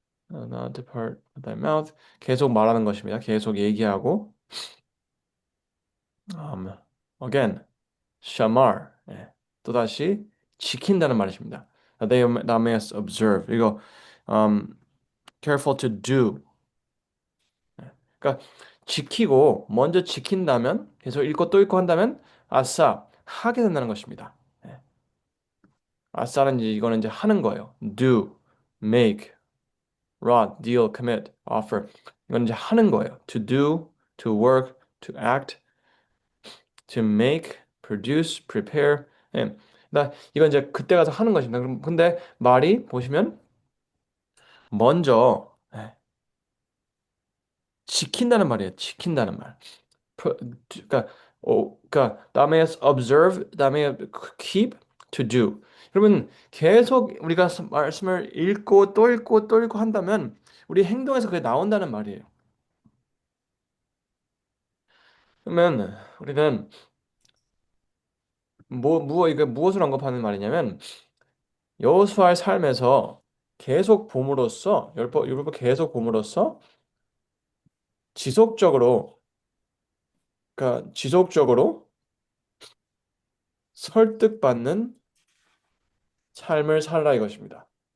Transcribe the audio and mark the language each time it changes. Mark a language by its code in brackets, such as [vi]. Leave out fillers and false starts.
[en] Not depart of thy mouth. [ko] 계속 말하는 것입니다. 계속 얘기하고. [en] again, shamar. 예. [ko] 또다시 지킨다는 말이십니다. [en] They must observe. [ko] 이거 [en] um, careful to do. [ko] 그러니까 지키고 먼저 지킨다면 계속 읽고 또 읽고 한다면 아싸 하게 된다는 것입니다. 예. 아싸는 이제 이거는 이제 하는 거예요. [en] do, make, rod, deal, commit, offer. [ko] 이건 이제 하는 거예요. [en] To do, to work, to act, to make, produce, prepare. [ko] 예. 이건 이제 그때 가서 하는 것입니다. 근데 말이 보시면 먼저 지킨다는 말이에요. 지킨다는 말. [en] pro- [ko] 그러니까 그러니까 다음에 [en] observe, [ko] 다음에 [en] keep, to do. [ko] 여러분 계속 우리가 말씀을 읽고 또 읽고 또 읽고 한다면 우리 행동에서 그게 나온다는 말이에요. 그러면 우리는 이거 무엇을 언급하는 말이냐면 여호수아의 삶에서 계속 봄으로써 율법 계속 봄으로써 지속적으로 지속적으로 설득받는 삶을 살라 이것입니다.